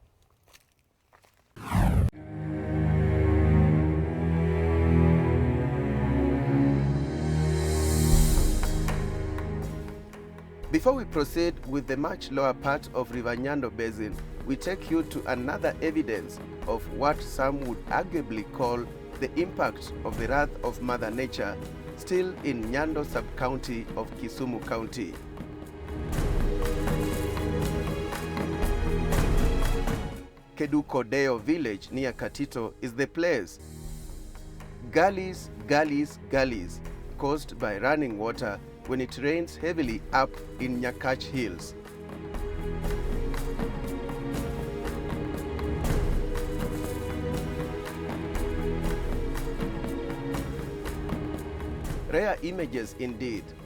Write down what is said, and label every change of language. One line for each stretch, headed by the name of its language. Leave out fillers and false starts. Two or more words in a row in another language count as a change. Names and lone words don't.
English: Before we proceed with the much lower part of River Nyando Basin, we take you to another evidence of what some would arguably call the impact of the wrath of Mother Nature, still in Nyando sub-county of Kisumu County. Kedukodeo village near Katito is the place. Gullies, gullies, gullies, caused by running water when it rains heavily up in Nyakach Hills. Rare images indeed.